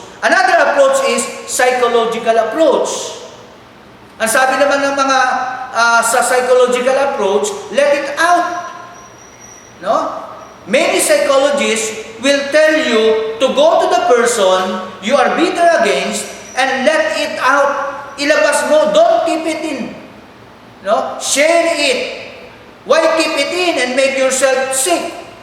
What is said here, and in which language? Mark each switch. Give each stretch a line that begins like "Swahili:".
English: Another approach is psychological approach.
Filipino: Ang sabi naman ng mga sa psychological approach,
English: let it out. No? Many psychologists will tell you to go to the person you are bitter against and let it out.
Filipino: Ilabas mo,
English: don't keep it in. No? Share it. Why keep it in and make yourself sick?